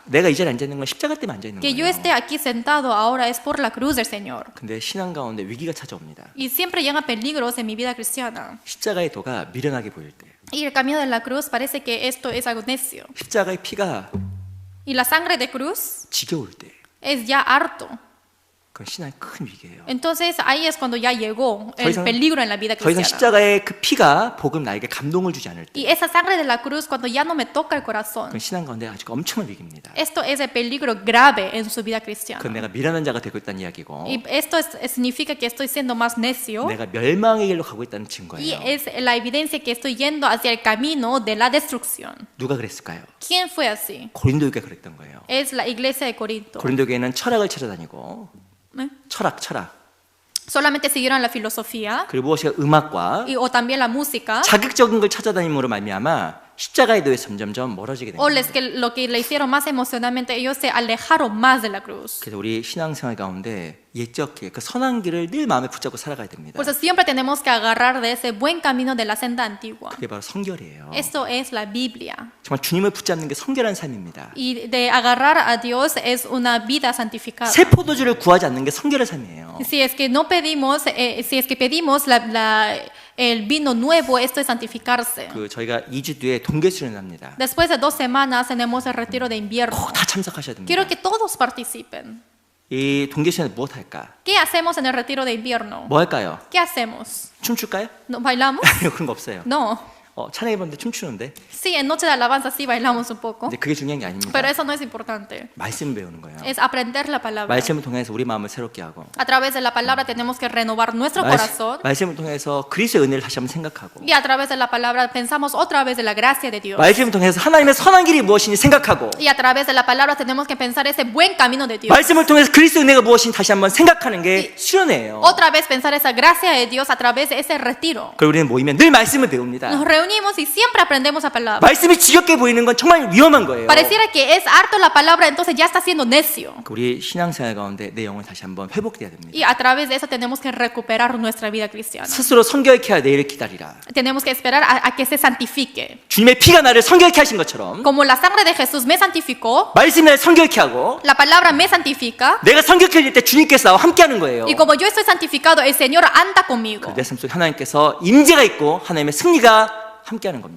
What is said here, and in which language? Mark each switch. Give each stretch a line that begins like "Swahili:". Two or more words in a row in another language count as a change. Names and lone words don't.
Korean: 내가 이 자리에 앉아 있는 건 십자가 때문에 앉아 있는
Spanish: Que yo
Korean: 거예요.
Spanish: esté aquí sentado ahora es por la cruz del Señor.
Korean: 근데 신앙 가운데 위기가 찾아옵니다.
Spanish: Y siempre llegan peligros en mi vida cristiana.
Korean: 십자가의 도가 미련하게 보일 때,
Spanish: Y el camino de la cruz parece que esto es algo necio.
Korean: 십자가의 피가
Spanish: Y la sangre de cruz
Korean: 지겨울 때,
Spanish: es ya harto.
Korean: 그건 신앙의 큰 위기예요.
Spanish: Entonces ahí es cuando ya llegó
Korean: 더
Spanish: el
Korean: 이상-
Spanish: peligro en la vida
Korean: 더 이상
Spanish: cristiana.
Korean: 십자가의 그 피가 복음 나에게 감동을 주지 않을 때,
Spanish: Y esa sangre de la cruz cuando ya no me toca el corazón.
Korean: 그건 신앙 가운데 아주 엄청난 위기입니다.
Spanish: Esto es el peligro grave en su vida
Korean: 그건
Spanish: cristiana.
Korean: 내가 미련한 자가 되고 있다는 이야기고,
Spanish: Y esto significa que estoy siendo más necio.
Korean: 내가 멸망의 길로 가고 있다는
Spanish: Y
Korean: 증거예요.
Spanish: es la evidencia que estoy yendo hacia el camino de la destrucción.
Korean: 누가 그랬을까요?
Spanish: ¿Quién fue así?
Korean: 고린도 교회가 그랬던 거예요.
Spanish: Es la iglesia de Corinto.
Korean: 고린도 교회는 철학을 찾아다니고, ¿Eh? 철학.
Spanish: Solamente siguieron la filosofía
Korean: 그리고 무엇이 음악과
Spanish: o también la música.
Korean: 자극적인 걸 찾아다님으로 말미암아 십자가의 도에 점점점 멀어지게 된
Spanish: O
Korean: 거예요.
Spanish: lo que le hicieron más emocionalmente, ellos se alejaron más de la cruz.
Korean: 그래서 우리 신앙생활 가운데 옛적 길, 그 선한 길을 늘 마음에 붙잡고 살아가야 됩니다.
Spanish: Por eso siempre tenemos que agarrar de ese buen camino de la senda antigua.
Korean: 그게 바로 성결이에요.
Spanish: Esto es la Biblia.
Korean: 정말 주님을 붙잡는 게 성결한 삶입니다.
Spanish: Y de agarrar a Dios es una vida santificada.
Korean: 새 포도주를 구하지 않는 게 성결한 삶이에요.
Spanish: Si es que no pedimos, si es que pedimos el vino nuevo, esto es santificarse.
Korean: 그 저희가 2주 뒤에 동계 수련을 합니다.
Spanish: Después de 2 semanas tenemos el retiro de invierno.
Korean: 꼭 다 참석하셔야 됩니다.
Spanish: Quiero que todos participen.
Korean: 이 동계 수련에 무엇 할까?
Spanish: ¿Qué hacemos en el retiro de invierno?
Korean: 뭐 할까요?
Spanish: ¿Qué hacemos?
Korean: 춤출까요?
Spanish: ¿No bailamos?
Korean: 그런 거 없어요.
Spanish: No.
Korean: 찬양해 보는데 춤추는데
Spanish: Sí, en noche de alabanza sí bailamos un poco,
Korean: 근데 그게 중요한 게 아닙니다.
Spanish: pero eso no es importante.
Korean: 말씀 배우는 거예요.
Spanish: Es aprender la palabra.
Korean: 말씀을 통해서 우리 마음을 새롭게 하고
Spanish: A través de la palabra tenemos que renovar nuestro corazón.
Korean: 말씀을 통해서 그리스도의 은혜를 다시 한번 생각하고
Spanish: Y a través de la palabra pensamos otra vez de la gracia de Dios.
Korean: 말씀을 통해서 하나님의 선한 길이 무엇인지 생각하고
Spanish: Y a través de la palabra tenemos que pensar ese buen camino de Dios.
Korean: 말씀을 통해서 그리스도의 은혜가 무엇인지 다시 한번 생각하는 게 수련회예요.
Spanish: Otra vez pensar esa gracia de Dios a través de ese retiro.
Korean: 그리고 우리는 모이면 늘 말씀을 배웁니다.
Spanish: Nos reunimos y siempre aprendemos la palabra.
Korean: 말씀이 지겹게 보이는 건 정말 위험한 거예요.
Spanish: Pareciera que es harto la palabra, entonces ya está siendo necio.
Korean: 우리 신앙생활 가운데 내 영을 다시 한번 회복돼야 됩니다.
Spanish: Y a través de eso tenemos que recuperar nuestra vida cristiana.
Korean: 스스로 성결케 하여 내일을 기다리라.
Spanish: Tenemos que esperar a que se santifique.
Korean: 주님의 피가 나를 성결케 하신 것처럼
Spanish: Como la sangre de Jesús me santificó,
Korean: 말씀이 나를 성결케 하고
Spanish: la palabra me santifica.
Korean: 내가 성결해질 때 주님께서 나와 함께하는 거예요.
Spanish: Y como yo estoy santificado, el Señor anda conmigo.
Korean: 내 삶 속에 하나님께서 임재가 있고 하나님의 승리가 함께하는 겁니다.